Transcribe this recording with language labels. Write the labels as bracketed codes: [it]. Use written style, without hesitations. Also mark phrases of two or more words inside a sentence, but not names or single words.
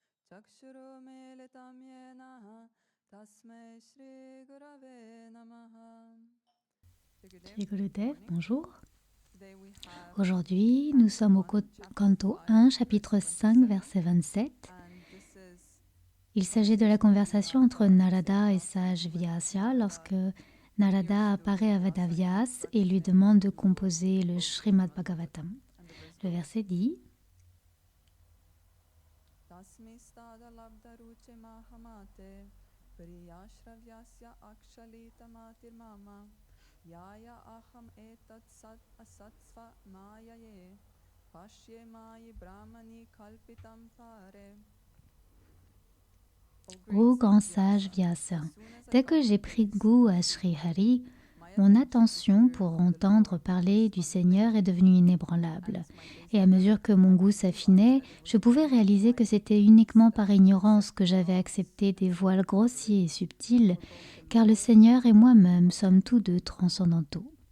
[sa] चक्षुरुमीलितं येन तस्मै श्रीगुरवे नमः. [fr] Shri Gurudev, bonjour. [en] Today we have [fr] Aujourd'hui, nous sommes au canto 1, chapitre 5, verset 27. [en] and this is [fr] Il s'agit de la conversation entre Narada et sage Vyasa lorsque Narada apparaît à Vedavyas et lui demande de composer le Srimad Bhagavatam. Le verset dit [sa] Tasmistada-labdaruche mahamate priyashravyasya akshalitamatirmama yaya aham etat sat asatsva mayaye pashye mayi brahmani kalpitam pare. [fr] Ô grand sage Vyasa, dès que j'ai pris goût à Sri Hari, mon attention pour entendre parler du Seigneur est devenue inébranlable. Et à mesure que mon goût s'affinait, je pouvais réaliser que c'était uniquement par ignorance que j'avais accepté des voiles grossiers et subtils, car le Seigneur et moi-même sommes tous deux transcendantaux.